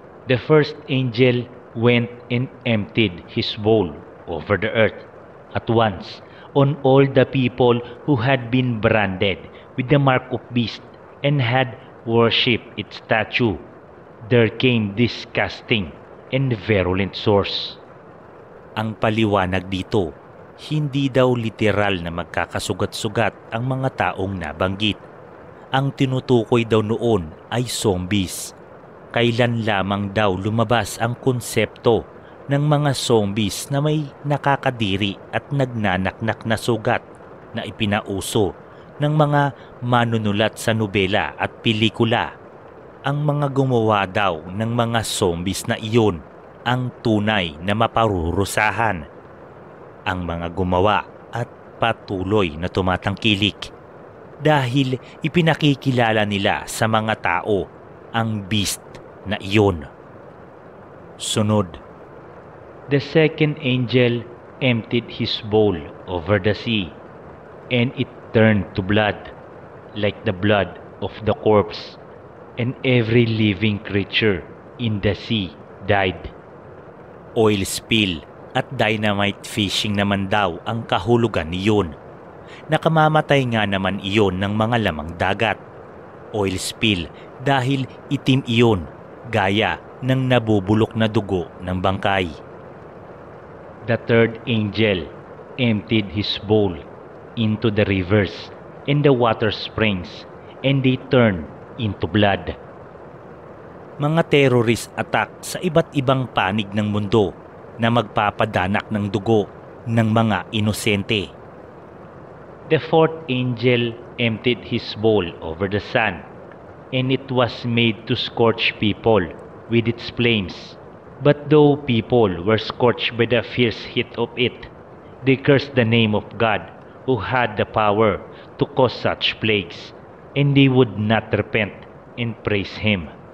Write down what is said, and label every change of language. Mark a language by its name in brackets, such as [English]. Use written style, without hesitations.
[English] The first angel went and emptied his bowl over the earth at once on all the people who had been branded with the mark of beast and had worshipped its statue. There came disgusting and virulent sores. [Filipino] Ang paliwanag dito, hindi daw literal na magkakasugat-sugat ang mga taong nabanggit. Ang tinutukoy daw noon ay zombies. Kailan lamang daw lumabas ang konsepto ng mga zombies na may nakakadiri at nagnanaknak na sugat na ipinauso ng mga manunulat sa nobela at pelikula. Ang mga gumawa daw ng mga zombies na iyon ang tunay na maparurusahan. Ang mga gumawa at patuloy na tumatangkilik dahil ipinakikilala nila sa mga tao ang beast na iyon. Sunod. [English] The second angel emptied his bowl over the sea, and it turned to blood, like the blood of the corpse, and every living creature in the sea died. [Filipino] Oil spill at dynamite fishing naman daw ang kahulugan niyon. Nakamamatay nga naman iyon ng mga lamang dagat. Oil spill dahil itim iyon, gaya ng nabubulok na dugo ng bangkay. [English] The third angel emptied his bowl into the rivers and the water springs, and they turned into blood. [Filipino] Mga terrorist attack sa iba't ibang panig ng mundo na magpapadanak ng dugo ng mga inosente. [English] The fourth angel emptied his bowl over the sun, and it was made to scorch people with its flames. But though people were scorched by the fierce heat of it, they cursed the name of God who had the power to cause such plagues, and they would not repent and praise Him.